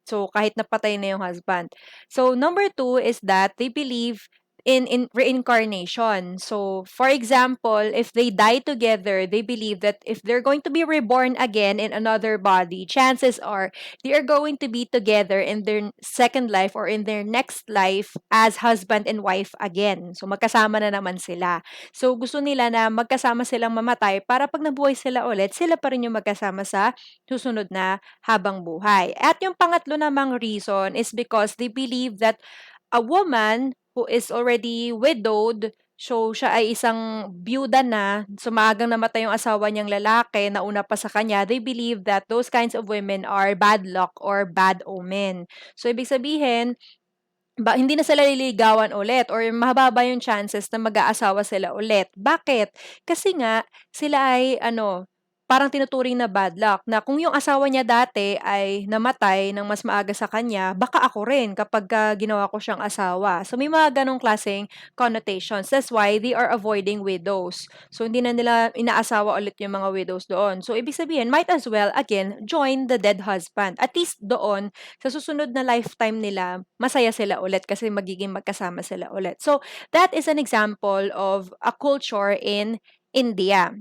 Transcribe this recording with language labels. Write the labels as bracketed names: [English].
[English] So, [Filipino] kahit napatay na yung [English] husband. So, number two is that they believe in reincarnation. So, for example, if they die together, they believe that if they're going to be reborn again in another body, chances are they are going to be together in their second life or in their next life as husband and wife again. [Filipino] So, magkasama na naman sila. So, gusto nila na magkasama silang mamatay para pag nabuhay sila ulit, sila pa rin yung magkasama sa susunod na habang buhay. [English] At yung pangatlo namang reason is because they believe that a woman who is already widowed, [Filipino] so siya ay isang byuda na, so maagang namatay yung asawa niyang lalaki, nauna pa sa kanya, [English] they believe that those kinds of women are bad luck or bad omen. [Filipino] So, ibig sabihin, hindi na sila liligawan ulit or mababa yung chances na mag-aasawa sila ulit. Bakit? Kasi nga, sila ay parang tinuturing na bad luck na kung yung asawa niya dati ay namatay ng mas maaga sa kanya, baka ako rin kapag ginawa ko siyang asawa. So, may mga ganong klaseng connotations. [English] That's why they are avoiding widows. [Filipino] So, hindi na nila inaasawa ulit yung mga widows doon. [English] So, [Filipino] ibig sabihin, [English] might as well, again, join the dead husband. [Filipino] At least doon, sa susunod na lifetime nila, masaya sila ulit kasi magiging magkasama sila ulit. [English] So, that is an example of a culture in India.